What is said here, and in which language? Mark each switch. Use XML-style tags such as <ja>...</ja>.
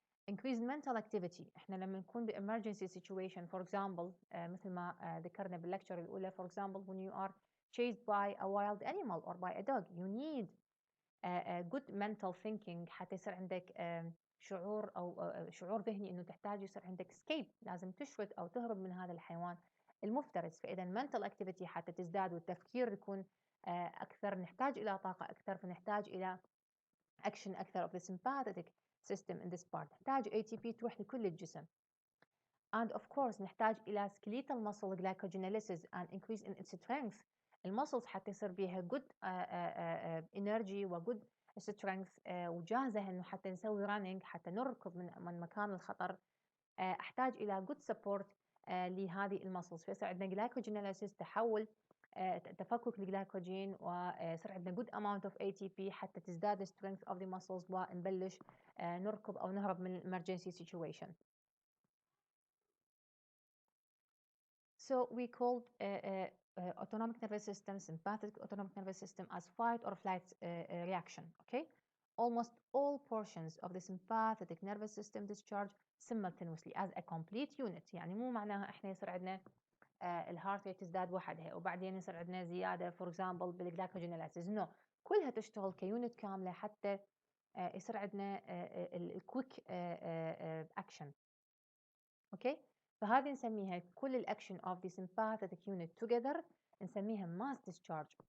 <ar>increased mental activity، احنا لما نكون بemergency situation</ar> <en>for example مثل ما ذكرنا باللكتشر الاولى for example when you are chased by a wild animal or by a dog you need good mental thinking</en> <ar>حتى يصير عندك شعور او شعور ذهني انه تحتاج يصير عندك escape، لازم تشرد او تهرب من هذا الحيوان المفترس. فاذا mental activity حتى تزداد والتفكير يكون اكثر، نحتاج الى طاقه اكثر، فنحتاج الى action اكثر</ar> <en>of the sympathetic system in this part.</en> <ar>نحتاج ATP تروح لكل الجسم.</ar> <en>And of course</en> <ar>نحتاج إلى</ar> <en>skeletal muscle glycogenolysis and increase in its strength.</en> <ar>المسلز حتى يصير بيها good energy و good strength وجاهزة إنه حتى نسوي running، حتى نركض من مكان الخطر. أحتاج إلى good support لهذه المسلز، فيصير عندنا glycogenolysis تحول تفكك الجلايكوجين ويصير عندنا</ar> <en>good amount of ATP</en> <ar>حتى تزداد</ar> <en>strength of the muscles</en> <ar>ونبلش نركض أو نهرب من emergency situation.</ar> <en>So we called autonomic nervous system, sympathetic autonomic nervous system as fight or flight reaction. Okay, almost all portions of the sympathetic nervous system discharge simultaneously as a complete unit.</en> <ar>يعني مو معناها احنا يصير عندنا الهارت ريت تزداد وحدها وبعدين يصير عندنا زياده فور اكزامبل بالجلايكوجينيليسيس، نو، كلها تشتغل كيونت كامله حتى يصير عندنا الكويك اكشن. اوكي، فهذه نسميها كل الاكشن اوف ذا sympathetic unit together نسميها mass discharge.</ar>